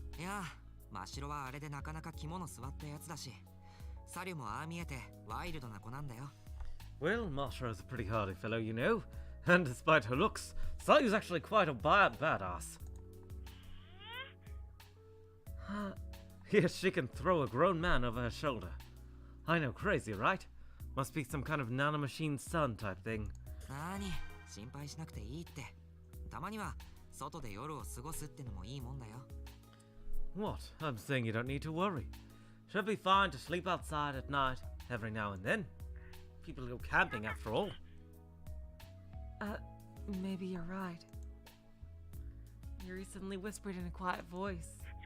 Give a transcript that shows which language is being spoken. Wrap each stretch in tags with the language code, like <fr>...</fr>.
<ja>いや、真白はあれでなかなか肝の据わったやつだし、サリュもああ見えてワイルドな子なんだよ。</ja> <en>Well, Masha's a pretty hardy fellow, you know. And despite her looks, Sayu's actually quite a badass. Huh. Yes, she can throw a grown man over her shoulder. I know, crazy, right? Must be some kind of nanomachine son type thing.</en> <ja>なーに、心配しなくていいって。たまには外で夜を過ごすってのもいいもんだよ。</ja> <en>What? I'm saying you don't need to worry. She'll be fine to sleep outside at night, every now and then. People go camping after all. Maybe you're right. Yuri suddenly whispered in a quiet voice.</en>